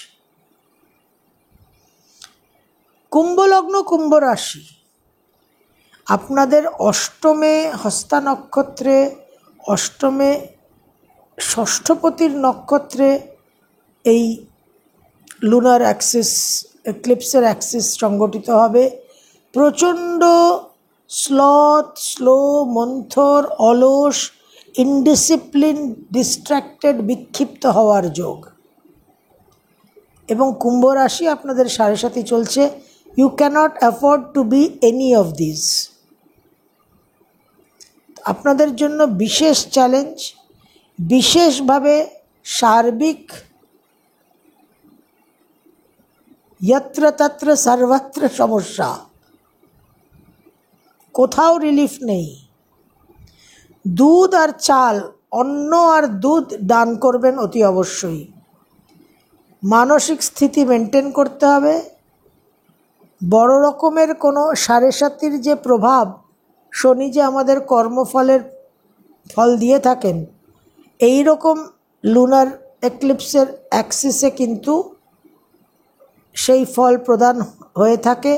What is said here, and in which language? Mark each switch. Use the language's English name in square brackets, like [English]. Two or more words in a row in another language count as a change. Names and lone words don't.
[Bangla] কুম্ভ লগ্ন, কুম্ভ রাশি, আপনাদের অষ্টমে হস্তা নক্ষত্রে, অষ্টমে ষষ্ঠপতির নক্ষত্রে এই [English] lunar axis, [Bangla] এক্লিপসের অ্যাক্সিস সংগঠিত হবে। প্রচণ্ড স্লো, মন্থর, অলস, ইনডিসিপ্লিন, ডিস্ট্র্যাক্টেড, বিক্ষিপ্ত হওয়ার যোগ। এবং কুম্ভ রাশি আপনাদের 7.5 চলছে। [English] you can't afford to be any of this. [Bangla] আপনাদের জন্য বিশেষ চ্যালেঞ্জ, বিশেষভাবে সার্বিক [Sanskrit] यत्र तत्र सर्वत्र [Bangla] সমস্যা, কোথাও রিলিফ নেই। দুধ আর চাল, অন্ন আর দুধ দান করবেন অতি অবশ্যই। মানসিক স্থিতি মেনটেন করতে হবে। বড় রকমের কোনো সাড়ে সাতির যে প্রভাব, শনি যে আমাদের কর্মফলের ফল দিয়ে থাকেন, এই রকম লুনার এক্লিপসের অ্যাক্সিসে কিন্তু সেই ফল প্রদান হয়ে থাকে।